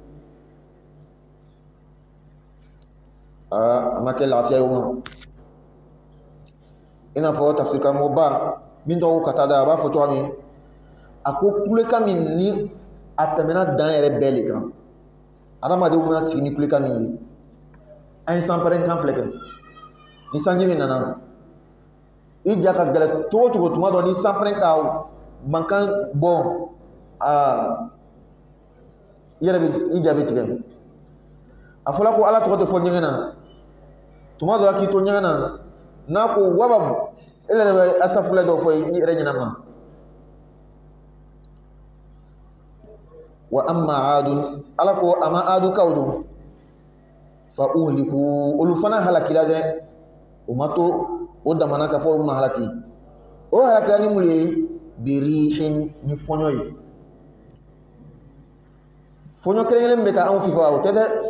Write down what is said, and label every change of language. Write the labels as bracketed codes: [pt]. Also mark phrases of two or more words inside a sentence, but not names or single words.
[bm] a ma kɛ lafiya ye o ma i n'a fɔ tafsirikaramɔgɔba min tɔgɔ ko Katada a b'a fɔ cogoya min a ko kulekan min ni a tɛmɛna dan yɛrɛ bɛɛ de kan adamadenw bɛna sigi ni kulekan min ye an ye sanpɛrɛnkan filɛ kɛ ni sanji min nana i ja ka gɛlɛ cogo cogo tuma dɔ ni sanpɛrɛn ka mankan bɔ i yɛrɛ bɛ i ja bɛ tigɛ a fɔra ko ala tɔgɔ tɛ fɔ ɲɛgɛn na tuma dɔ k'i to ɲɛgɛn na n'a ko wababu e yɛrɛ bɛ asafulɛ dɔ fɔ i yɛrɛ ɲɛna ma [ar] وأما عاد [bm] ala ko a ma adukaw don [ar] فأهلكوا [bm] olu fana halakila dɛ o ma to o damana ka fɔ o ma halaki o halakila ni mun ye birihin ni fɔɲɔ ye fɔɲɔ kelen bɛ ka anw fifa o tɛ dɛ